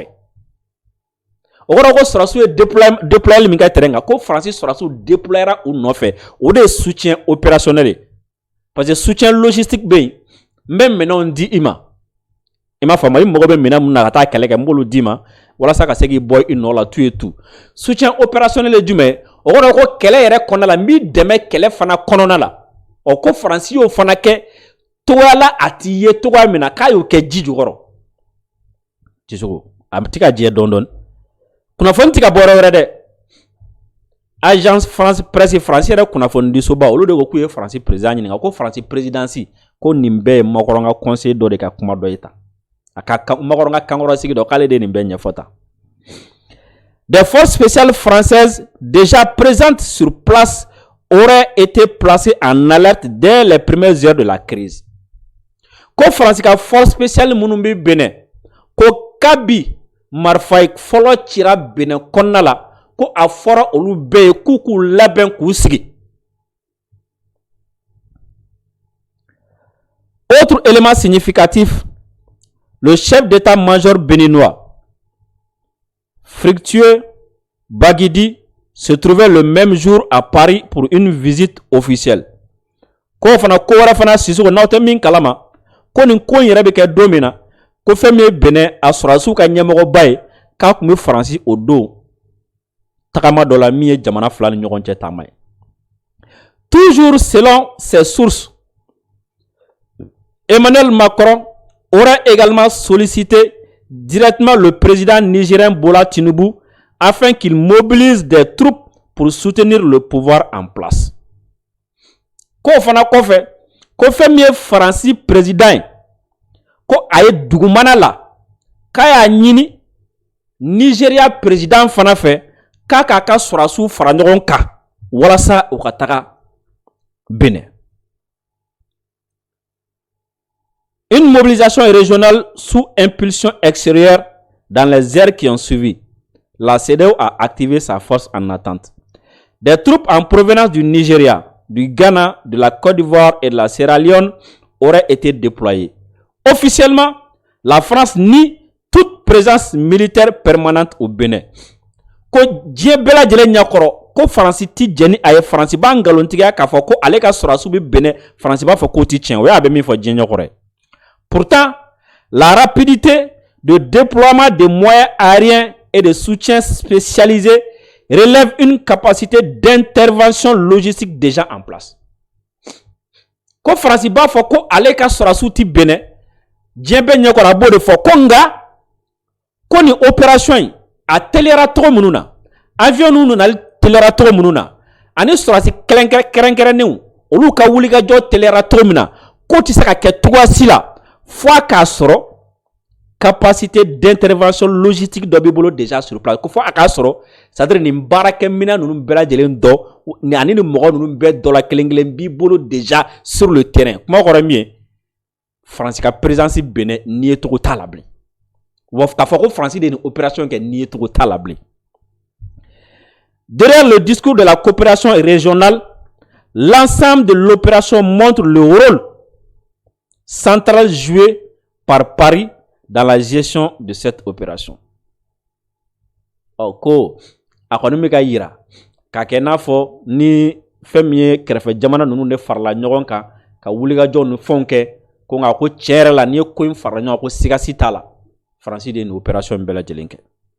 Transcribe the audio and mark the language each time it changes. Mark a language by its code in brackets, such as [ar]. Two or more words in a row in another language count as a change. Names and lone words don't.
[bm] O kɔrɔ ko sɔrɔsiw ye déployeli min kɛ terrain kan ko Francis sɔrɔsiw déployera u nɔfɛ. O de ye [fr] soutien opérationnel [bm] ye. [fr] Parce que soutien logistique [bm] bɛ yen n bɛ minɛnw di i ma. I m'a faamu, i mago bɛ minɛn mun na ka taa kɛlɛ kɛ n b'olu d'i ma walasa ka se k'i bɔ i nɔ la [fr] tout et tout. Soutien opérationnel [bm] ye jumɛn? O kɔrɔ ko kɛlɛ yɛrɛ kɔnɔna la n b'i dɛmɛ kɛlɛ fana kɔnɔna la. Ɔ ko Francis y'o fana kɛ togoya la a t'i ye togoya min na k'a y'o kɛ ji jukɔrɔ. Sissoco a ti ka jɛ dɔɔni. Kunnafoni ti ka bɔ yɔrɔ wɛrɛ dɛ. Agence France Presse France yɛrɛ kunnafoni di soba olu de ko k'u ye Francis président ɲininka ko Francis présidence ko nin bɛɛ ye Macron ka conseil dɔ de ka kuma dɔ ye tan. A ka Macron ka kankɔrɔ sigi dɔ k'ale de nin bɛɛ ɲɛfɔ tan. [fr] Des forces spéciales françaises déjà présentes sur place auraient été placées en alerte dès les premières heures de la crise. [bm] Ko France ka [fr] force spéciale [bm] minnu bɛ Benin ko kabi marifa fɔlɔ cira Benin kɔnɔna la ko a fɔra olu bɛɛ ye k'u k'u labɛn k'u sigi. [fr] Autre élément significatif, le chef d'état-major béninois, Fructueux Baguidi, se trouvait le même jour à Paris pour une visite officielle. [bm] Ko fana ko wɛrɛ fana Sissoco n'aw tɛ min kalama ko nin ko in yɛrɛ bɛ kɛ don min na ko fɛn min ye Benin a sɔrɔsiw ka ɲɛmɔgɔba ye k'a tun bɛ Francis o don tagama dɔ la min ye jamana fila ni ɲɔgɔn cɛ taama ye. [fr] Toujours selon ses sources, Emmanuel Macron aurait également sollicité directement le président nigérien Bola Tinubu afin qu'il mobilise des troupes pour soutenir le pouvoir en place. [bm] Ko fana kɔfɛ ko fɛn min ye Francis président ko a ye dugumana la k'a y'a ɲini Nigeria président fana fɛ k'a k'a ka sɔrɔsiw fara ɲɔgɔn kan walasa u ka taga Bénin. [fr] Une mobilisation régionale sous impulsion extérieure dans les heures qui ont suivi. La CEDEAO a activé sa force en attente. Des troupes en provenance du Nigeria, du Ghana, de la Côte d'Ivoire et de la Sierra Leone auraient été déployées. Officiellement, la France nie toute présence militaire permanente au Bénin. [bm] Ko diɲɛ bɛɛ lajɛlen ɲɛkɔrɔ ko Faransi ti jɛni a ye Faransi b'a ngalontigiya k'a fɔ ko ale ka sɔrɔdasiw bɛ Bénin, Faransi b'a fɔ k'o ti tiɲɛ. O y'a bɛ min fɔ diɲɛ ɲɛkɔrɔ. [fr] Pourtant, la rapidité de déploiement des moyens aériens et de soutien spécialisé relève une capacité d'intervention logistique déjà en place. [bm] Ko Faransi b'a fɔ ko ale ka sɔrɔdasiw ti Bénin, diɲɛ bɛɛ ɲɛkɔrɔ a b'o de fɔ ko nka ko ni opération in a teliyara cogo minnu na, avion ninnu nana teliyara cogo minnu na, ani sɔrɔdasi kɛrɛnkɛrɛnnenw olu ka wulikajɔ teliyara cogo min na, ko ti se ka kɛ cogoya si la fo a k'a sɔrɔ [fr] capacité d'intervention logistique [bm] dɔ b'i bolo [fr] déjà sur place. [bm] Ko fo a k'a sɔrɔ c'est-à-dire nin baarakɛminɛn ninnu bɛɛ lajɛlen dɔ ani ni mɔgɔ ninnu bɛɛ dɔ la kelen kelen b'i bolo [fr] déjà sur le terrain. [bm] Kuma kɔrɔ min ye Faransi ka présence Bénin n'i ye cogo t'a la bilen. K'a fɔ ko Faransi de ye nin opération kɛ n'i ye cogo t'a la bilen. [fr] Derrière le discours de la coopération régionale, l'ensemble de l'opération montre le rôle central joué par Paris dans la gestion de cette opération. [bm] Ko a kɔni bɛ ka yira k'a kɛ n'a fɔ ni fɛn min ye kɛrɛfɛ jamana ninnu de farala ɲɔgɔn kan ka wulikajɔ ni fɛnw kɛ ko nka ko tiɲɛ yɛrɛ la n'i ye ko in farala ɲɔgɔn kan ko sigasi t'a la. Faransi de ye nin opération in bɛɛ lajɛlen kɛ.